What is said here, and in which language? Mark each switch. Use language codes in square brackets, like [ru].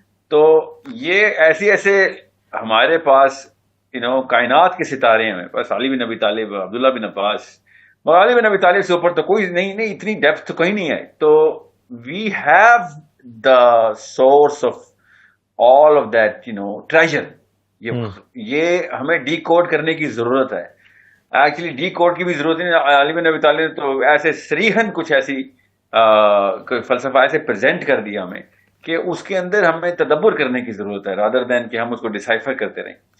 [ur] تو یہ ایسے ہمارے پاس کائنات کے ستارے ہیں، بس علی بن ابی طالب، عبداللہ بن عباس، مگر علی بن ابی طالب سے اوپر تو کوئی نہیں، اتنی ڈیپتھ تو کہیں نہیں ہے. [en] تو we have the source of all of that treasure. [ur] یہ ہمیں ڈی کوڈ کرنے کی ضرورت ہے. ایکچولی ڈی کوڈ کی بھی ضرورت نہیں. علی بن ابی طالب تو ایسے صریحاً کچھ ایسی فلسفہ ایسے پریزنٹ کر دیا ہمیں کہ اس کے اندر ہمیں تدبر کرنے کی ضرورت ہے، رادر دین کہ ہم اس کو ڈسائفر کرتے رہیں.